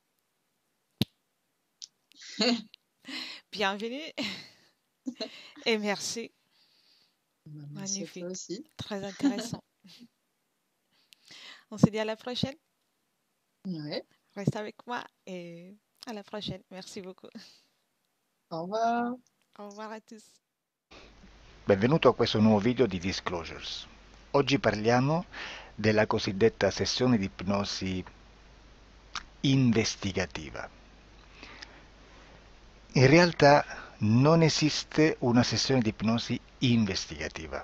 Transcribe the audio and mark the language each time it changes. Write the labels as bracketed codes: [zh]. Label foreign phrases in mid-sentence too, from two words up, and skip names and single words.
[fr] Bienvenue et merci. Merci à toi Magnifique. aussi. Très intéressant. On se dit à la prochaine. Ouais. Reste avec moi et à la prochaine. Merci beaucoup. Au revoir. Au revoir à tous. [it] Benvenuto a questo nuovo video di Disclosures. Oggi parliamo della cosiddetta sessione di ipnosi investigativa. In realtà non esiste una sessione di ipnosi investigativa.